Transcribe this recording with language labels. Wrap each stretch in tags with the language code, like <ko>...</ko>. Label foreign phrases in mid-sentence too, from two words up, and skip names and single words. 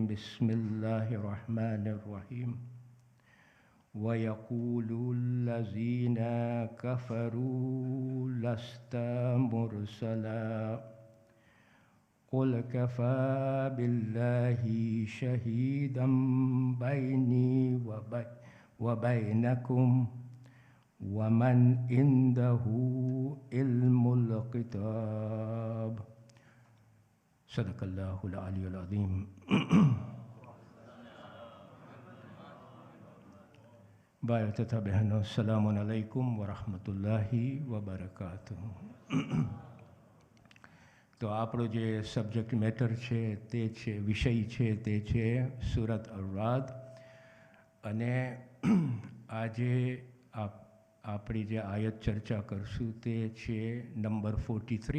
<ar>بسم الله الرحمن الرحيم ويقول الذين كفروا لست مرسلا قل كفى بالله شهيدا بيني وبينكم ومن عنده علم الكتاب. صدق الله العلي العظيم.</ar> <hi>भाइयों तथा बहनों,</hi> <ar>السلام عليكم ورحمة الله وبركاته.</ar> <gu>तो આપણો જે</gu> <en>subject matter</en> <gu>છે તે છે વિષય છે તે છે સૂરત અર-રાદ અને આજે આપણી જે આયત ચર્ચા કરશું તે છે નંબર 43।</gu>